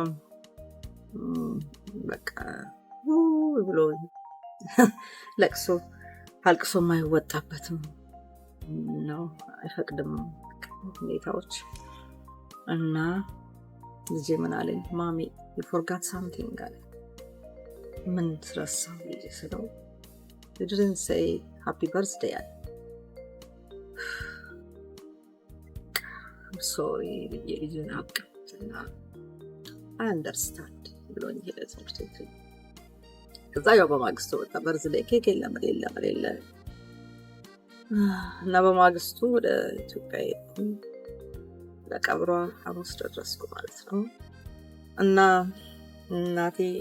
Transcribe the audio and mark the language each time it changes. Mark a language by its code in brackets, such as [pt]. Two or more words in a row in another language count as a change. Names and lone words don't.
[am] በቃ ብሎ ለቅሶ አልቅሶ የማይወጣበትም ነው አይፈቅድም ሁኔታዎች እና ልጄ ምን አለኝ ማሚ [en] you forgot something [am] አለ። ምን ትረሳው ልጄ ስለው [en] you didn't say happy birthday [am] አለ። [en] I'm sorry [am] ልጄን አቅምትና [en] I understand [am] ብሎኝ ሄደ ትምህርት ቤት። ከዛ ያው በማግስቱ ወጣ [en] birthday cake [am] የለም እና በማግስቱ ወደ ኢትዮጵያ ሄድኩኝ። ለቀብሯ ሐሙስ ደረስኩ ማለት ነው እና እናቴ